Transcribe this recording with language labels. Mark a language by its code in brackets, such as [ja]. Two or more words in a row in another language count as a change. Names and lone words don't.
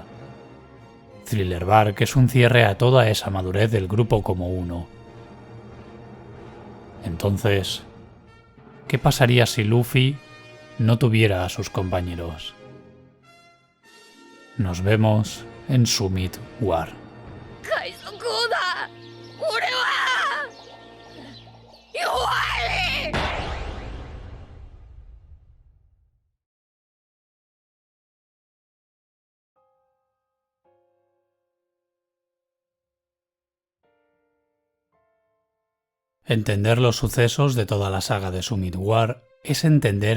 [es] Thriller Bark es un cierre a toda esa madurez del grupo como uno. Entonces, ¿qué pasaría si Luffy no tuviera a sus compañeros? Nos vemos en Summit War. [ja] 海賊王だ。俺は弱い。 [es] Entender los sucesos de toda la saga de Summit War es entender